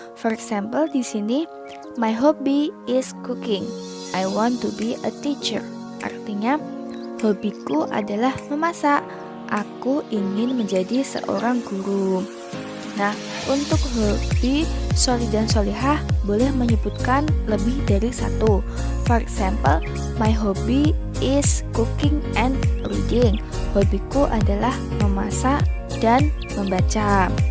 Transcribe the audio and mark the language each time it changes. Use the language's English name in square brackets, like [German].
[English] For example, [Indonesian] di sini, [English] my hobby is cooking. I want to be a teacher. [Indonesian] Artinya, hobiku adalah memasak. Aku ingin menjadi seorang guru. Nah, untuk hobi, Sholih dan Sholihah boleh menyebutkan lebih dari satu. [English] For example, my hobby is cooking and reading. [Indonesian] Hobiku adalah memasak dan membaca.